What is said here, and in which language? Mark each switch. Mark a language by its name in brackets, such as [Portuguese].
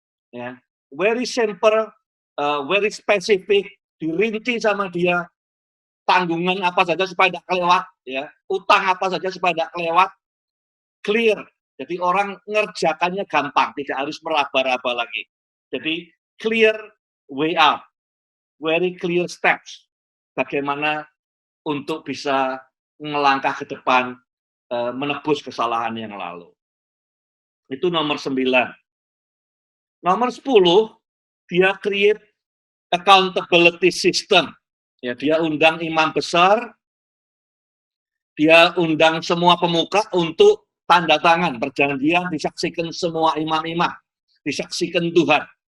[Indonesian] Ya, [English] very simple, very specific, [Indonesian] dirinci sama dia, tanggungan apa saja supaya tidak kelewat, ya, utang apa saja supaya tidak kelewat, clear. Jadi orang ngerjakannya gampang, tidak harus meraba-raba lagi. Jadi [English] clear way out, very clear steps. [Indonesian] Bagaimana untuk bisa melangkah ke depan, menebus kesalahan yang lalu. Itu nomor 9. Nomor 10, dia [English] create accountability system. [Indonesian] Ya, dia undang imam besar, dia undang semua pemuka untuk tanda tangan perjanjian, disaksikan semua imam-imam, disaksikan Tuhan.